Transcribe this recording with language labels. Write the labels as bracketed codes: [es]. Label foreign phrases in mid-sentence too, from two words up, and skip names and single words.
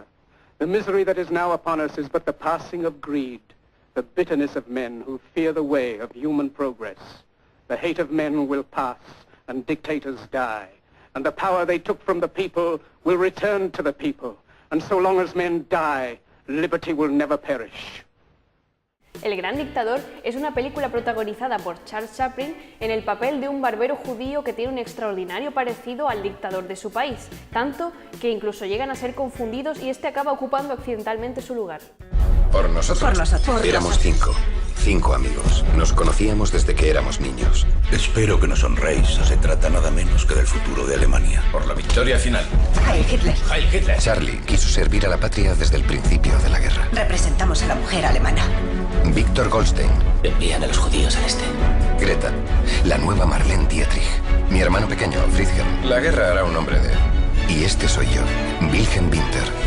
[en] The misery that is now upon us is but the passing of greed, the bitterness of men who fear the way of human progress. The hate of men will pass, and dictators die, and the power they took from the people will return to the people. And so long as men die, liberty will never perish. [es] El Gran Dictador es una película protagonizada por Charles Chaplin en el papel de un barbero judío que tiene un extraordinario parecido al dictador de su país, tanto que incluso llegan a ser confundidos y este acaba ocupando accidentalmente su lugar. Por nosotros. Por nosotros. Éramos cinco amigos. Nos conocíamos desde que éramos niños. Espero que no sonreís, o se trata nada menos que del futuro de Alemania. Por la victoria final. [de] Heil Hitler. ¡Heil Hitler! [es] Charlie quiso servir a la patria desde el principio de la guerra. Representamos a la mujer alemana. Víctor Goldstein. Envían a los judíos al este. Greta. La nueva Marlene Dietrich. Mi hermano pequeño, Friedhelm. La guerra hará un hombre de él. Y este soy yo, Wilhelm Winter.